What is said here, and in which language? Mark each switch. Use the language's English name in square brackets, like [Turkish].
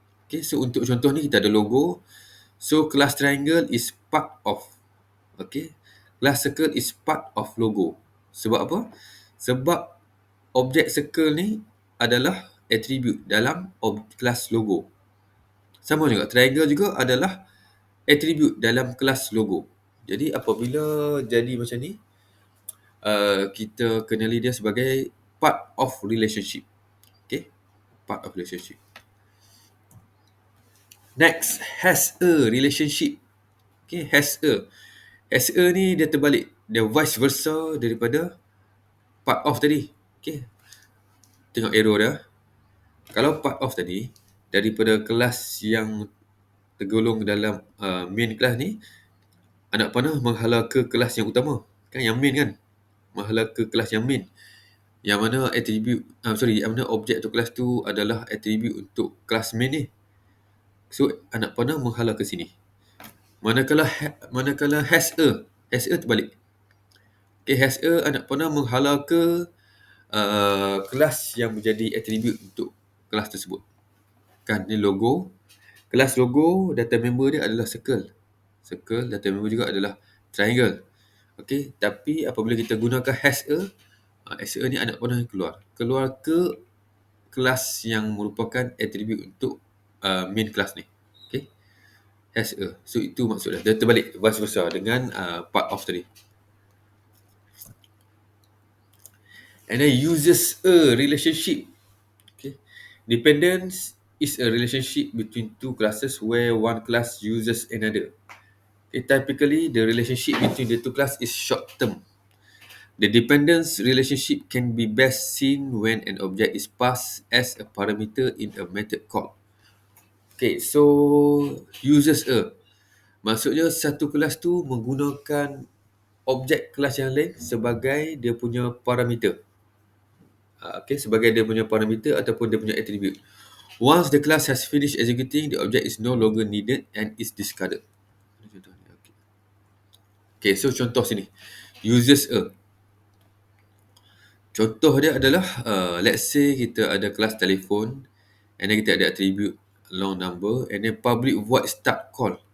[Malay] Okay, so untuk contoh ni kita ada logo. [English] So class triangle is part of. Okay, class circle is part of logo. [Malay] Sebab apa? Sebab objek circle ni adalah attribute dalam kelas logo. Sama juga, triangle juga adalah attribute dalam kelas logo. Jadi apabila jadi macam ni, kita kenali dia sebagai part of relationship. [English] Okay, part of relationship. Next, has a relationship. [Malay] Okay, has a. Has a ni dia terbalik. Dia vice versa daripada part of tadi. Okay, tengok arrow dia. Kalau part of tadi, daripada kelas yang tergolong dalam main kelas ni, anak panah menghala ke kelas yang utama. Kan yang main kan? Menghala ke kelas yang main. Yang mana attribute, yang mana objek tu kelas tu adalah attribute untuk kelas main ni. So, anak panah menghala ke sini. Manakala has a terbalik. Okay, has a anak panah menghala ke kelas yang menjadi attribute untuk kelas tersebut. Kan, ni logo. Kelas logo, data member dia adalah circle. Circle, data member juga adalah triangle. Okay, tapi apabila kita gunakan has a ni anak panah keluar ke kelas yang merupakan atribut untuk main kelas ni. Okay. Has a. So itu maksudnya. Dia terbalik vice versa dengan part of tadi. [English] And then uses a relationship. Okay. Dependence is a relationship between two classes where one class uses another. Okay, typically, the relationship between the two classes is short term. The dependence relationship can be best seen when an object is passed as a parameter in a method call. Okay, so uses a. [Malay] Maksudnya satu kelas tu menggunakan objek kelas yang lain sebagai dia punya parameter. Okay, sebagai dia punya parameter ataupun dia punya attribute. [English] Once the class has finished executing, the object is no longer needed and is discarded. [Malay] Okay, okay, so contoh sini. Uses a. Contoh dia adalah, let's say kita ada kelas telefon and then kita ada attribute long number and then public void start call.